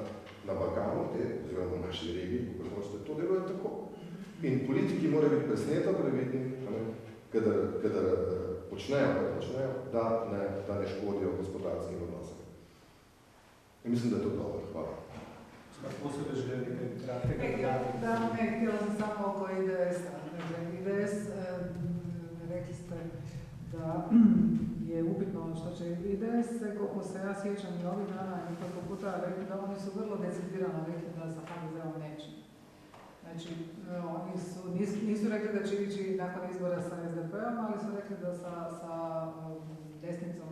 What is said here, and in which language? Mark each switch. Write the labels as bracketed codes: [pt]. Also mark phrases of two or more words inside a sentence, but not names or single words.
[sl] Na Balkanu, oziroma v naši regiji, kako hočete, to deluje tako. In politiki morajo biti presneto previdni, kadar počnejo, da ne škodijo gospodarskim odnosom. In mislim, da je to dobro. Hvala. Kako se da želi nekaj kratkega? [hr] Htjela sam samo oko IDS-a. IDS, rekli ste da je upitno ono što će IDS, koliko se ja sjećam i ovih dana nekoliko puta rekli da oni su vrlo decidirano rekli da sa HDZ-om neće. Znači, oni nisu rekli da će ići nakon izbora sa SDP-om, ali su rekli da sa desnicom